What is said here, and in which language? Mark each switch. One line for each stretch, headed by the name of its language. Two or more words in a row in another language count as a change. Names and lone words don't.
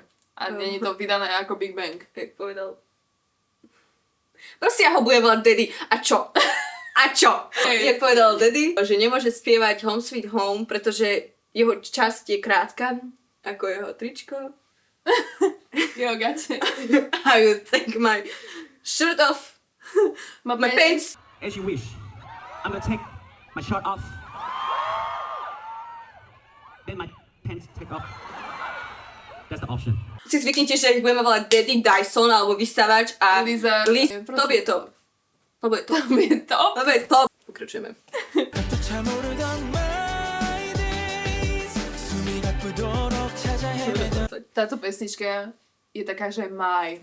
Slovak: A nie je to vydané ako Big Bang. Jak povedal. Proste ja ho budem volať Daddy. A čo? A čo? Hej. Jak povedal Daddy, že nemôže spievať Home Sweet Home, pretože jeho časť je krátka, ako jeho tričko. Jo, gače.
English: I would take my shirt off, my pants. As you wish. I'm gonna take my shirt off. Then my pants take off. That's the option.
Slovak: Si zvyknite, že ich budeme volať Daddy, Dyson alebo vysávač a Liza. To je to. To bude to. To je to. To bude to. Pokračujeme. Táto pesnička je taká, že maj.